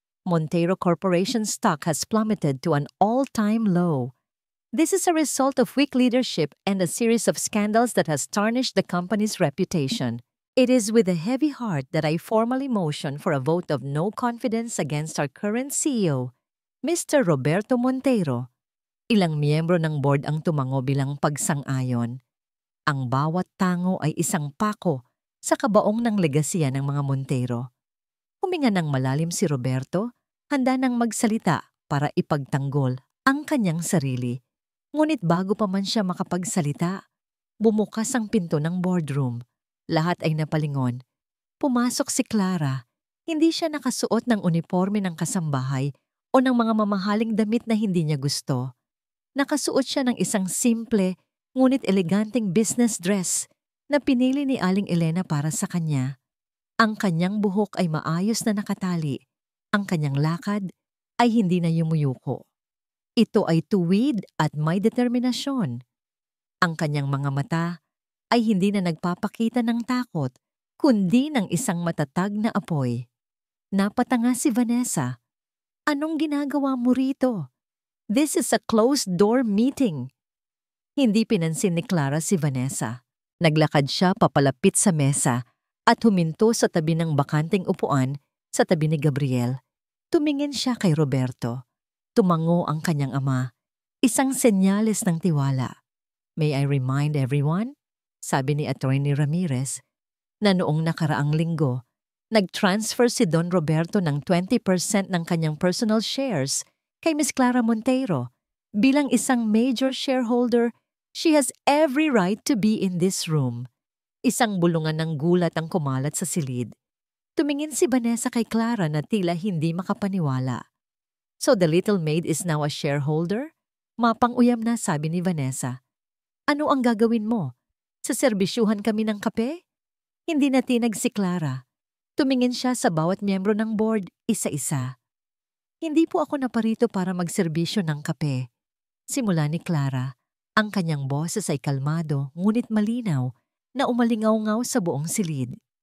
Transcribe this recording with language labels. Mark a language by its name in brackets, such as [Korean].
[English] Montero Corporation stock has plummeted to an all-time low. This is a result of weak leadership and a series of scandals that has tarnished the company's reputation. It is with a heavy heart that I formally motion for a vote of no confidence against our current CEO, Mr. Roberto Montero. [Filipino] Ilang miyembro ng board ang tumango bilang pagsang-ayon. Ang bawat tango ay isang pako sa kabaong ng legasiya ng mga Montero. Huminga ng malalim si Roberto, handa nang magsalita para ipagtanggol ang kanyang sarili. Ngunit bago pa man siya makapagsalita, bumukas ang pinto ng boardroom. Lahat ay napalingon. Pumasok si Clara. Hindi siya nakasuot ng uniforme ng kasambahay o ng mga mamahaling damit na hindi niya gusto. Nakasuot siya ng isang simple ngunit eleganteng business dress na pinili ni Aling Elena para sa kanya. Ang kanyang buhok ay maayos na nakatali. Ang kanyang lakad ay hindi na yumuyuko. Ito ay tuwid at may determinasyon. Ang kanyang mga mata ay hindi na nagpapakita ng takot, kundi ng isang matatag na apoy. Napatanga si Vanessa. Anong ginagawa mo rito? [English] This is a closed-door meeting. [Filipino] Hindi pinansin ni Clara si Vanessa. Naglakad siya papalapit sa mesa at huminto sa tabi ng bakanting upuan sa tabi ni Gabriel. Tumingin siya kay Roberto. Tumango ang kanyang ama. Isang senyales ng tiwala. [English] May I remind everyone, [Filipino] sabi ni Attorney Ramirez, na noong nakaraang linggo, nag-transfer si Don Roberto ng 20% ng kanyang personal shares kay Miss Clara Monteiro. Bilang isang [English] major shareholder, she has every right to be in this room. [Filipino] Isang bulungan ng gulat ang kumalat sa silid. Tumingin si Vanessa kay Clara na tila hindi makapaniwala. [English] So the little maid is now a shareholder? [Filipino] Mapang-uyam na, sabi ni Vanessa. Ano ang gagawin mo? Saserbisyuhan kami ng kape? Hindi natinag si Clara. Tumingin siya sa bawat miyembro ng board, isa-isa. Hindi po ako naparito para magserbisyo ng kape. Simula ni Clara, ang kanyang boses ay kalmado ngunit malinaw na umalingaw-ngaw sa buong silid.